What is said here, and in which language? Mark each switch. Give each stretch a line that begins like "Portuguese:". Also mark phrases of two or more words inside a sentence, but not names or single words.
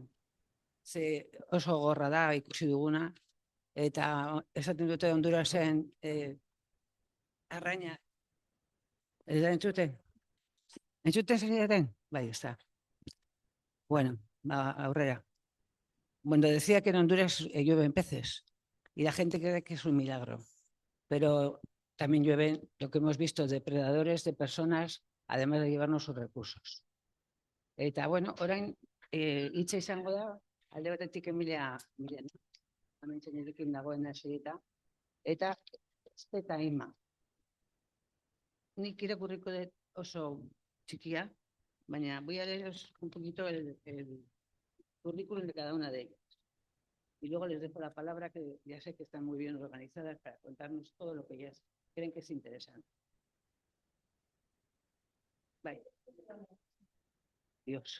Basque: Ze oso gorra da ikusi duguna, eta esaten dute Hondurasen arraina, ez da entzuten? Entzuten zer bai, ez da. Bueno, aurrera. Bueno,
Spanish: decía que en Honduras llueven peces y la gente cree que es un milagro, pero también llueven lo que hemos visto, depredadores de personas, además de llevarnos sus recursos.
Basque: Eta, bueno, orain hitza izango da, alde batetik Emilia, hemen txenirekin dagoen hasierita, eta eta Ima. Nik irakurriko dut oso txikia, baina
Spanish: voy a leeros un poquito el currículum de cada una de ellas. Y luego les dejo la palabra, que ya sé que están muy bien organizadas para contarnos todo lo que ellas creen que es interesante. Vale. Dios.